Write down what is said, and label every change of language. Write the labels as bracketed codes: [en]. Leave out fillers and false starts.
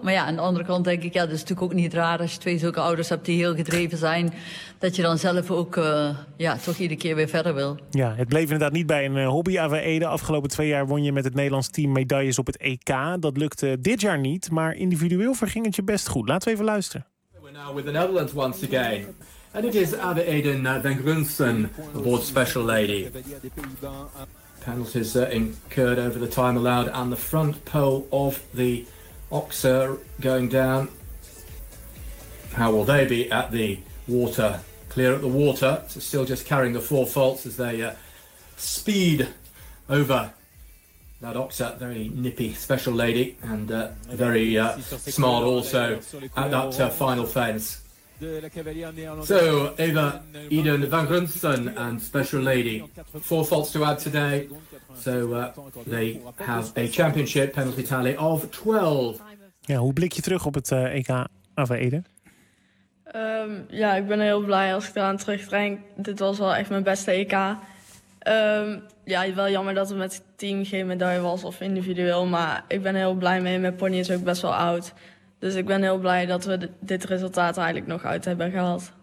[nl] Maar ja, aan de andere kant denk ik, ja, dat is natuurlijk ook niet raar als je 2 zulke ouders hebt die heel gedreven zijn, dat je dan zelf ook toch iedere keer weer verder wil. Ja, het bleef inderdaad niet bij een hobby, Ava Ede. Afgelopen 2 jaar won je met het Nederlands team medailles op het EK. Dat lukte dit jaar niet, maar individueel verging het je best goed. Laten we even luisteren. [en] We're now with the Netherlands once again. And it is Ava Ede van Grunsen, aboard Special Lady. Penalties incurred over the time allowed and the front pole of the Oxer going down. How will they be at the water? Clear at the water. So still just carrying the 4 faults as they speed over that Oxer. Very nippy Special Lady and very smart also at that final fence. So Ava Eden van Grunsen and Special Lady, 4 faults to add today. So they have a championship penalty tally of 12. [nl] Ja, hoe blik je terug op het EK, Ava Eden? Ik ben heel blij als ik eraan terugdenk. Dit was wel echt mijn beste EK. Ja, wel jammer dat er met team geen medaille was of individueel. Maar ik ben heel blij mee. Mijn pony is ook best wel oud. Dus ik ben heel blij dat we dit resultaat eigenlijk nog uit hebben gehaald.